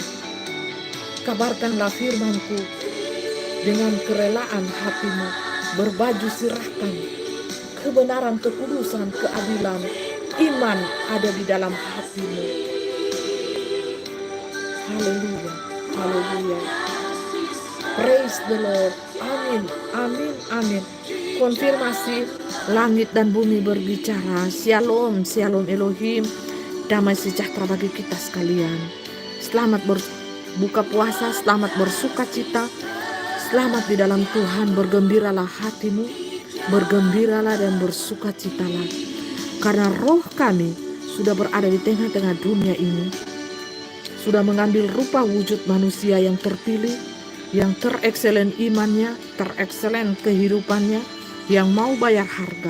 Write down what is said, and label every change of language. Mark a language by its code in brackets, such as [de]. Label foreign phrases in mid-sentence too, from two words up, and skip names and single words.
[id] Kabarkanlah firmanku dengan kerelaan hatimu. Berbaju sirahkan kebenaran, kekudusan, keadilan, iman ada di dalam hatimu. Haleluya, haleluya. [en] Praise the Lord. [id] Amin, amin, amin. Konfirmasi, langit dan bumi berbicara. [he] שלום, שלום אלוהים. [id] Damai sejahtera bagi kita sekalian. Selamat berbuka puasa, selamat bersuka cita. Selamat di dalam Tuhan, bergembiralah hatimu, bergembiralah dan bersuka citalah. Karena roh kami sudah berada di tengah-tengah dunia ini, sudah mengambil rupa wujud manusia yang terpilih, yang terekselen imannya, terekselen kehidupannya, yang mau bayar harga.